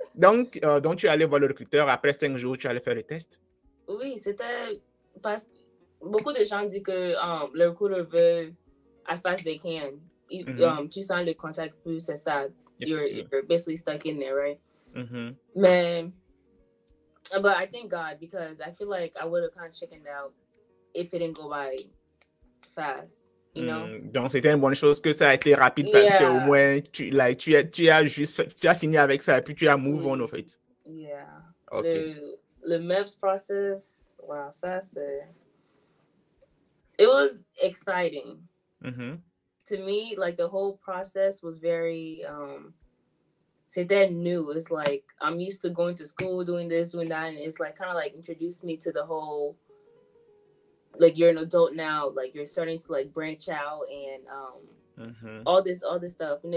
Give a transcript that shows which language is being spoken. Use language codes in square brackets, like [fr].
[fr] Donc, tu es allé voir le recruteur. Après 5 jours, tu allais faire le test? Oui, c'était parce que beaucoup de gens disent que le recruteur veut [en] as fast they can. [fr] Tu sens le contact plus, c'est ça. [en] You're basically stuck in there, right? But I thank God because I feel like I would have kind of chickened out if it didn't go by fast, you know? [fr] Donc, c'était une bonne chose que ça a été rapide parce que au moins, tu as fini avec ça et puis tu as [en] move on, [fr] en fait. [en] Yeah. Okay. [fr] Le MEPS process, wow, ça c'est... [en] It was exciting. To me, like the whole process was very [fr] c'était [en] new. It's like I'm used to going to school, doing this, doing that, and it's like kind of like introduced me to the whole like you're an adult now, like you're starting to like branch out and all this stuff.